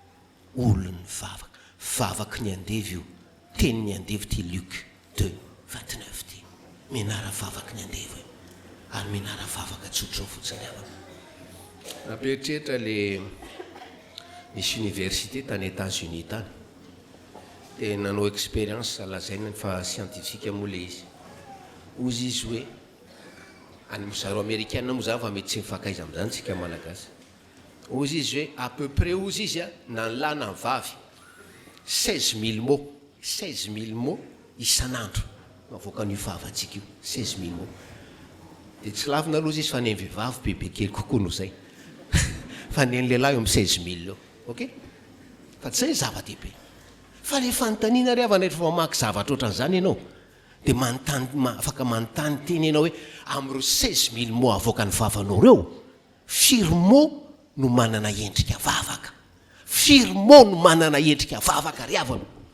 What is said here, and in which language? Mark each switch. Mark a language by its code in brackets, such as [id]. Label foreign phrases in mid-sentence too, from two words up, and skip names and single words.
[mg] vavaky ny andevo io tenin'ny andevo ty Lioka 2:29 ty mianara vavaky ny andevo io ary mianara vavaka tsotra fotsiny havana napetrehitra le misy université tany États-Unis tany dia nanao expérience lazaina fa scientifique moa le izy ozy izy hoe any mozaro américaine moa zany fa mety tsy mifakaiza amin'izany tsika malagasy ozy izy hoe [fr] à peu près [mg] ozy izy a na ny lahy na ny vavy 16 000 mots 16 000 mots isan'andro mavoaka an'io fahavantsika io 16 000 mots dia tsy lavina aloha izy fa ny vehivavy bebe kely kokoa noho zay fa ny lehilahy eo amin'ny 16 000 eo ok fa tsy zay zava-dehibe fa le fanontaniana ry havana rehefa mamaky zavatra ohatran'izany ianao dia afaka manontany teny ianao hoe amin'ireo 16 000 mots avoaka ny vavanao reo firy mot no manana endrika vavaka firy mot no manana endrika vavaka ry havana